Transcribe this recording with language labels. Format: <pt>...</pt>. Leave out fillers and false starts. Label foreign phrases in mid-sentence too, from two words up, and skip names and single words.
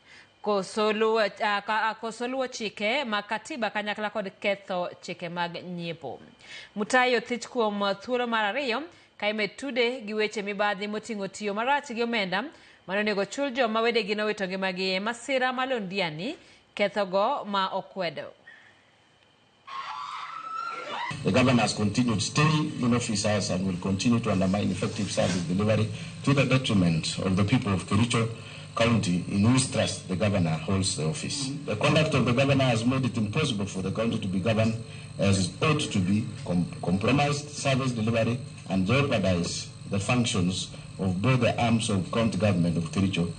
<luo>Kosoluo chike mag katiba kanyakla kod ketho chike mag nyiepo. Mutai othich kuom thuolo mar ariyo kaime tude gi weche mibadhi moting'o tiyo marach gi omenda manonego chul joma wedegi nowito ngimagi masira malondiani kethogo ma okwedo.</luo> <en>The governor has continued to stay in office and will continue to undermine effective service delivery to the detriment of the people of Kericho County, in whose trust the governor holds the office. The conduct of the governor has made it impossible for the county to be governed as it ought to be, compromised service delivery, and jeopardized the functions of both the arms of county government of Kericho.</en>